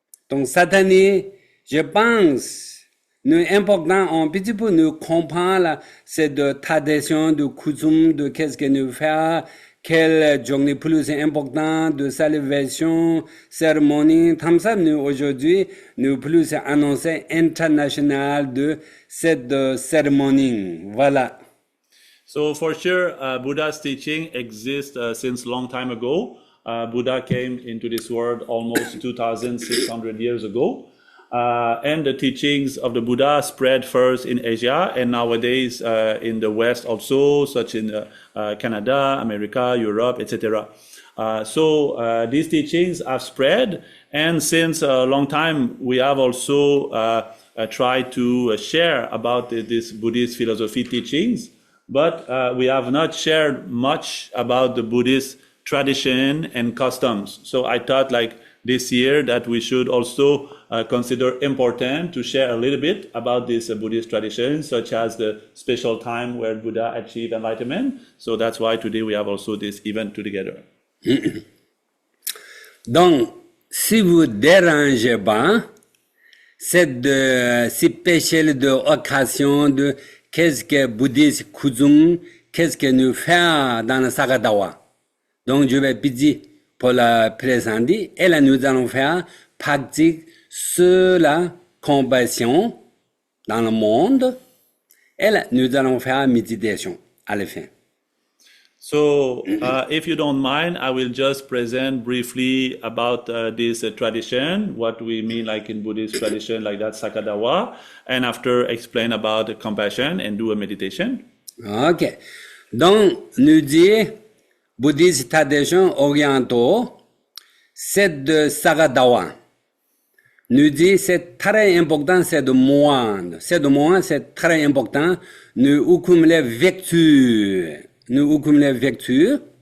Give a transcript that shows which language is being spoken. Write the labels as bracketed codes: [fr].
[fr] Donc cette année, je pense, nous important un petit peu nous comprendre cette tradition de coutume de qu'est-ce que nous faisons, quelle journée plus importante de célébration, cérémonie. Comme ça, nous aujourd'hui, nous plus annoncer international de cette cérémonie. Voilà. [en] So for sure, Buddha's teaching exists since long time ago. Buddha came into this world almost 2,600 years ago. And the teachings of the Buddha spread first in Asia and nowadays in the West also, such in Canada, America, Europe, etc. So these teachings have spread, and since a long time we have also tried to share about this Buddhist philosophy teachings, but we have not shared much about the Buddhist tradition and customs. So I thought like this year that we should also consider important to share a little bit about this Buddhist tradition, such as the special time where Buddha achieved enlightenment. So that's why today we have also this event together. [fr] Donc, si vous dérangez pas, cette spéciale de occasion de qu'est-ce que bouddhiste coutume, qu'est-ce que nous faisons dans le Sakadawa. Donc, je vais pedir pour la présenter, et là, nous allons faire pratique sur la compassion dans le monde, et là, nous allons faire méditation à la fin. [en] So, if you don't mind, I will just present briefly about this tradition, what we mean like in Buddhist tradition, like that Sakadawa, and after explain about the compassion and do a meditation. Ok. [fr] Donc, nous dit, Buddhist tradition orientaux, c'est de Sakadawa. Nous dit, c'est très important, c'est de moine. C'est de moine, c'est très important. Nous ouvrons les vertus. Nous ouvrons les vertus.